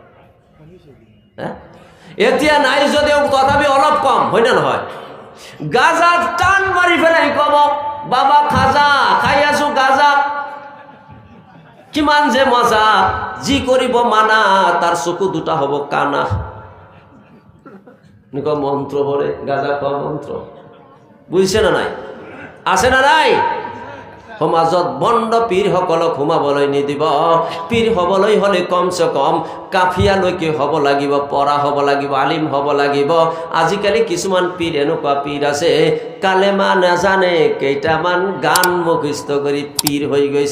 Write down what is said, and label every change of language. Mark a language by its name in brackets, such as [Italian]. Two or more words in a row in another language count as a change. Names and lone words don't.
[Assamese] এতিয়া নাই যদিও তথাপি অলপ কম, হয় না নহয়? গাঁজা টান মাৰি পেলাই কব, বাবা খাজা খাই আছো, গাঁজা কিমান যে মজা, যি কৰিব মানা তাৰ চকু দুটা হ'ব কানা। এনেকুৱা মন্ত্র পড়ে, গাঁজা খোৱা মন্ত্র, বুজিছে না নাই? আছে না নাই? সমাজত বন্ড পীৰসকলক সোমাবলৈ নিদিব। পীৰ হ'বলৈ হ'লে কমচে কম কাফিয়ালৈকে হ'ব লাগিব, পঢ়া হ'ব লাগিব, আলিম হ'ব লাগিব। আজিকালি কিছুমান পীৰ এনেকুৱা পীৰ আছে, কালেমা নাজানে, কেইটামান গান মুখস্থ কৰি পীৰ হৈ গৈছে।